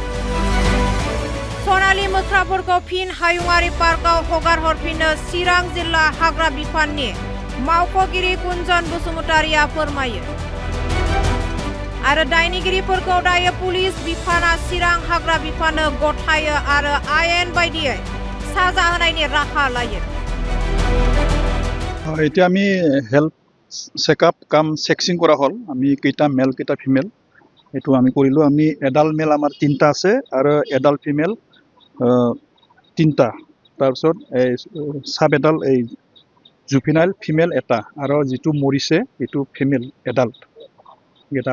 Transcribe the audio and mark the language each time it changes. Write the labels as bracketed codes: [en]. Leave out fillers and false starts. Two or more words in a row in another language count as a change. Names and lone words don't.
[brx] सनालि मोख्राफोरखौ फिन हायुङारि पार्कआव हगार हरफिननो चिरां जिल्ला हाग्रा बिफाननि मावख'गिरि कुन्जन बसुमतारिया फोरमायो। आरो दायनिगिरिफोरखौ दायो पुलिस बिफाना चिरां हाग्रा बिफाननो गथायो आरो आयेन बायदियै साजा होनायनि राहा लायो। [as] এতিয়া আমি [en] health checkup [as] কাম চেকচিং কৰা হ'ল। আমি কেইটা মেল কেইটা ফিমেল এইটো আমি কৰিলোঁ। আমি [en] adult male [as] আমাৰ 3টা আছে আৰু [en] adult female [as] 3টা। তাৰপিছত এই [en] sub adult [as] এই [en] juvenile female [as] এটা আৰু যিটো মৰিছে এইটো [en] female adult [as] এটা।